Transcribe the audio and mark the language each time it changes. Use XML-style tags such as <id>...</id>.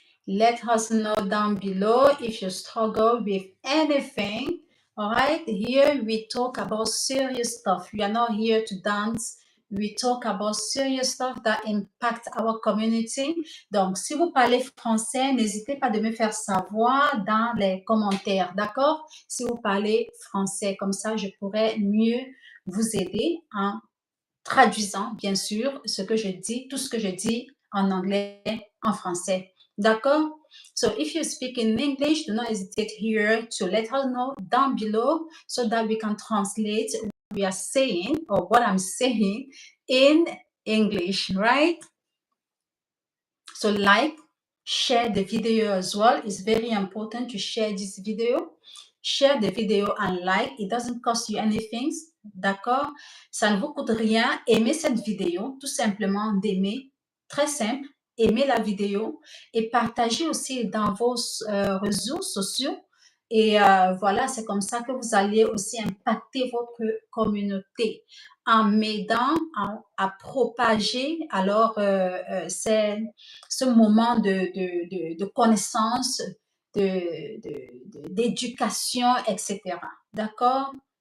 <en>Let us know down below if you struggle with anything. All right, here we talk about serious stuff. We are not here to dance. We talk about serious stuff that impact our community.</en> <fr>Donc, si vous parlez français, n'hésitez pas de me faire savoir dans les commentaires, d'accord? Si vous parlez français, comme ça, je pourrais mieux vous aider en traduisant, bien sûr, ce que je dis, tout ce que je dis en anglais, en français. D'accord?</fr> <en>So if you speak in English, do not hesitate here to let us know down below so that we can translate what we are saying or what I'm saying in English, right? So like, share the video as well. It's very important to share this video. Share the video and like. It doesn't cost you anything.</en> <fr>D'accord? Ça ne vous coûte rien. Aimez cette vidéo. Tout simplement d'aimer. Très simple. Aimez la vidéo et partagez aussi dans vos réseaux sociaux. Et voilà, c'est comme ça que vous allez aussi impacter votre communauté en m'aidant à propager alors ce moment de connaissance, d'éducation, etc. D'accord?</fr>